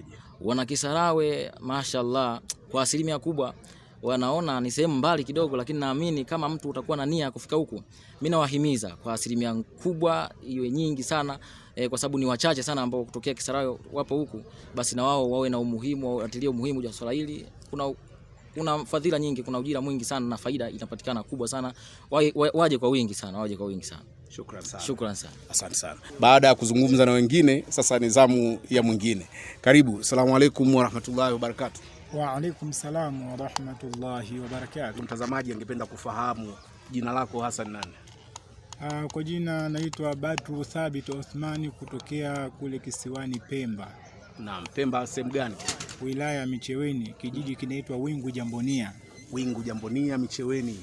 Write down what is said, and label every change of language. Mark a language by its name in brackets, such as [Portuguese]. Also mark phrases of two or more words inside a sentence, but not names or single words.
[Swahili] Wanakisarawe mashaallah, kwa asilimia kubwa wanaona ni sehemu mbali kidogo, lakini naamini kama mtu utakuwa na nia kufika huku, mimi nawahimiza kwa asilimia kubwa iwe nyingi sana, kwa sababu ni wachache sana ambao kutokea Kisarawe wapo huku, basi na wao wawe na umuhimu, watilie umuhimu wa swala hili. Kuna fadhila nyingi, kuna ujira mwingi sana na faida inapatikana kubwa sana. Waje kwa wingi sana, waje kwa wingi sana. Shukran sana. Shukran sana. Asante sana. Baada ya kuzungumza na wengine, sasa ni zamu ya mwingine. Karibu. [Arabic] السلام عليكم ورحمة الله وبركاته. وعليكم السلام ورحمة الله وبركاته. [Swahili] Mtazamaji angependa kufahamu jina lako hasa ni nani? Kwa jina naitwa Badru Thabit Othmani kutokea kule kisiwani Pemba. Naam, Pemba sehemu gani? Wilaya Micheweni, kijiji kinaitwa Wingu Jambonia. Wingu Jambonia, Micheweni.